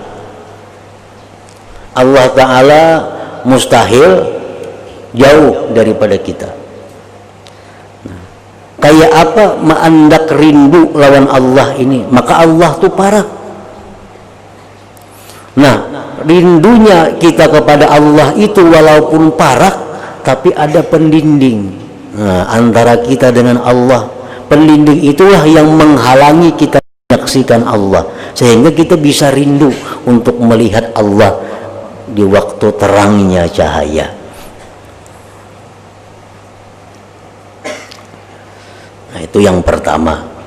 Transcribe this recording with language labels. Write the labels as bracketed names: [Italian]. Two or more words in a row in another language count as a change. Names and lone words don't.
[Indonesian] Allah Ta'ala mustahil jauh daripada kita. [Banjar] Kayak apa mendak rindu lawan Allah ini, maka Allah tuh parak. [Indonesian] Nah, rindunya kita kepada Allah itu walaupun parak, tapi ada pendinding antara kita dengan Allah. Pendinding itulah yang menghalangi kita menyaksikan Allah, sehingga kita bisa rindu untuk melihat Allah di waktu terangnya cahaya. Nah, itu yang pertama.